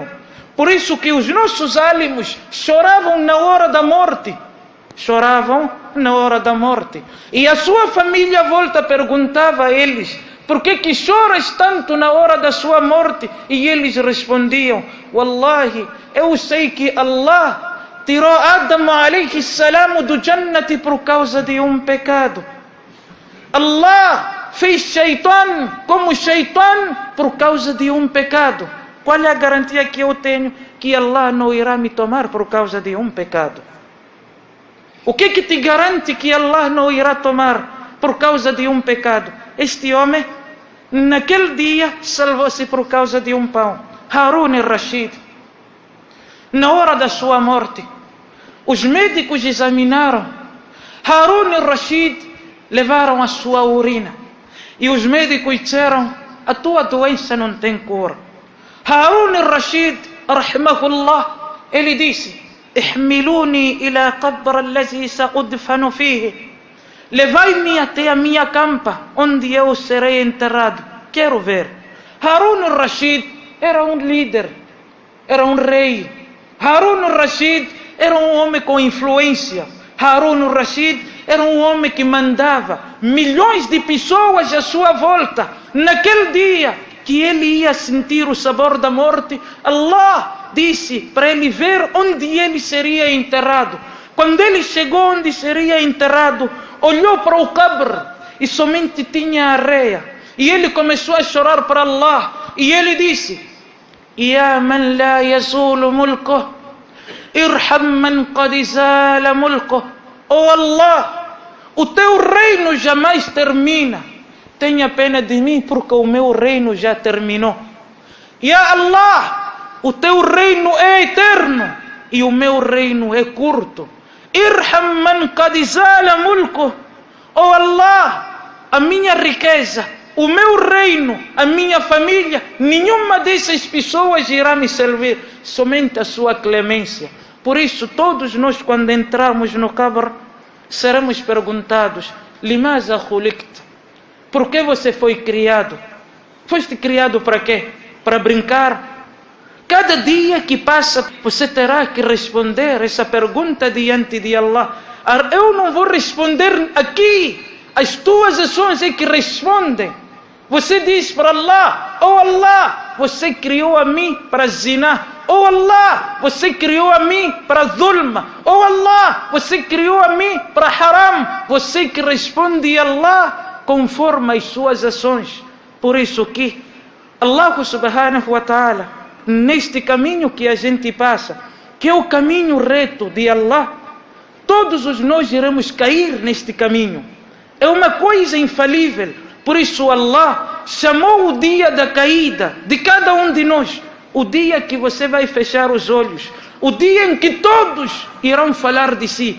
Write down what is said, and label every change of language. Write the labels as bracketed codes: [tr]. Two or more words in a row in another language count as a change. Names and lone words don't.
[pt] Por isso que os nossos álamos choravam na hora da morte. Choravam na hora da morte. E a sua família volta perguntava a eles: por que choras tanto na hora da sua morte? E eles respondiam: Wallahi, eu sei que Allah tirou Adam [ar] عليه السلام [pt] do Jannati por causa de um pecado. Allah fez Shaitan como Shaitan por causa de um pecado. Qual é a garantia que eu tenho que Allah não irá me tomar por causa de um pecado? O que te garante que Allah não irá tomar por causa de um pecado? Este homem, naquele dia, salvou-se por causa de um pão. Harun al-Rashid, na hora da sua morte, os médicos examinaram. Harun al-Rashid, levaram a sua urina. E os médicos disseram: a tua doença não tem cura. Harun al-Rashid, rahimahullah, ele disse: [ar] احملوني إلى القبر الذي سأدفن فيه. [pt] Levai-me até a minha campa, onde eu serei enterrado. Quero ver. Harun al-Rashid era um líder, era um rei. Harun al-Rashid era um homem com influência. Harun al-Rashid era um homem que mandava milhões de pessoas à sua volta. Naquele dia que ele ia sentir o sabor da morte, Allah disse para ele ver onde ele seria enterrado. Quando ele chegou onde seria enterrado, olhou para o cabr e somente tinha areia. E ele começou a chorar para Allah. E ele disse: [ar] يا من لا يزول ملكه، ارحم من قد زال ملكه. [pt] Oh Allah, o teu reino jamais termina. Tenha pena de mim, porque o meu reino já terminou. Ya Allah, o teu reino é eterno e o meu reino é curto. [ar] ارحم من قد زال ملكه. [pt] Oh Allah, a minha riqueza, o meu reino, a minha família, nenhuma dessas pessoas irá me servir, somente a sua clemência. Por isso, todos nós, quando entrarmos no qabr, seremos perguntados: [ar] لماذا خلقت? [pt] Por que você foi criado? Foste criado para quê? Para brincar? Cada dia que passa, você terá que responder essa pergunta diante de Allah. Eu não vou responder aqui. As tuas ações é que respondem. Você diz para Allah: oh Allah, você criou a mim para zina. Oh Allah, você criou a mim para zulma. Oh Allah, você criou a mim para haram. Você que responde a Allah conforme as suas ações. Por isso que Allah [ar] سبحانه وتعالى, [pt] neste caminho que a gente passa, que é o caminho reto de Allah, todos nós iremos cair neste caminho. É uma coisa infalível. Por isso Allah chamou o dia da caída de cada um de nós, o dia que você vai fechar os olhos, o dia em que todos irão falar de si.